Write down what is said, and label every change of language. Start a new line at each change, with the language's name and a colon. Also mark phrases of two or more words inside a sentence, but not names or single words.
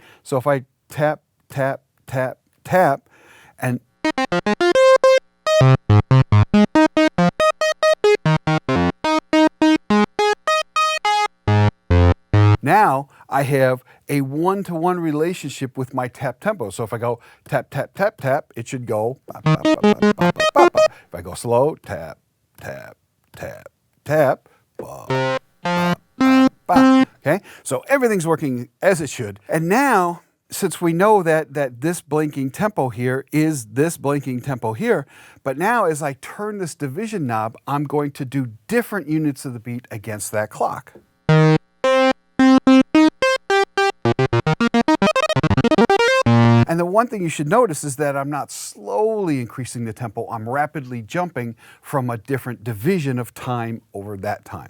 English: So if I tap, tap, tap, tap, and now I have a one-to-one relationship with my tap tempo. So if I go tap, tap, tap, tap, it should go ba, ba, ba, ba, ba, ba, ba, ba. If I go slow, tap, tap, tap, tap, ba, ba, ba, ba. Okay, so everything's working as it should. And now, since we know that this blinking tempo here is this blinking tempo here, but now as I turn this division knob, I'm going to do different units of the beat against that clock. And the one thing you should notice is that I'm not slowly increasing the tempo, I'm rapidly jumping from a different division of time over that time.